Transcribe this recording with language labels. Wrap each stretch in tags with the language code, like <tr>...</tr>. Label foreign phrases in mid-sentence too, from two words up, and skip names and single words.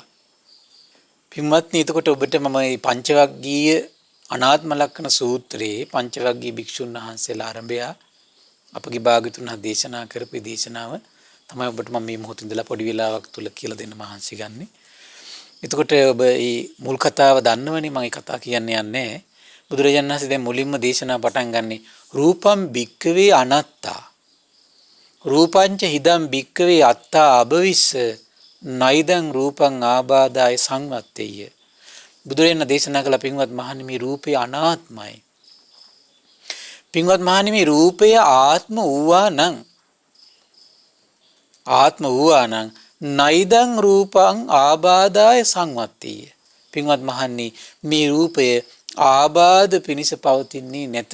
<si>පින්වත්නි එතකොට ඔබට මම මේ පංචවග්ගීය අනාත්ම ලක්ෂණ සූත්‍රයේ පංචවග්ගීය භික්ෂුන් වහන්සේලා ආරම්භය අපගේ භාග්‍යතුන් දේශනා කරපු දේශනාව තමයි ඔබට මම මේ මොහොතේ ඉඳලා පොඩි වෙලාවක් තුල කියලා දෙන්න මහන්සි ගන්නෙ. එතකොට ඔබ මේ මුල් කතාව දන්නවනේ මම ඒ කතාව කියන්න යන්නේ. බුදුරජාණන් වහන්සේ දැන් මුලින්ම දේශනා පටන් ගන්නෙ</si> <pi>රූපම් භික්කවේ අනත්තා. රූපංච හිදම් භික්කවේ අත්තා අබවිස්ස නයිදං රූපං ආබාදාය සංවත්තේය.</pi> <si>බුදුරජාණන් දේශනා කළ පින්වත් මහණනි මේ රූපය අනාත්මයි. පින්වත් මහණනි මේ රූපය ආත්ම වූවා නම්</si> <pi>නයිදං රූපං ආබාදාය සංවත්තේය.</pi> <si>පින්වත් මහණනි මේ රූපය ආබාධ පිණිස පවතින්නේ නැත.</si>